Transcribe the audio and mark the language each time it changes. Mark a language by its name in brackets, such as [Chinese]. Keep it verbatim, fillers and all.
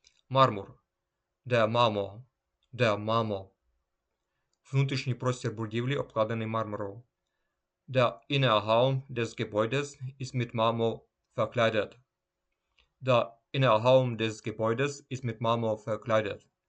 [German] Мармур. Der Marmor. Der Marmor. [Ukrainian] Внутрішній простір будівлі обкладений мармуром. [German] Der Innenraum des Gebäudes ist mit Marmor verkleidet. Der Innenraum des Gebäudes ist mit Marmor verkleidet.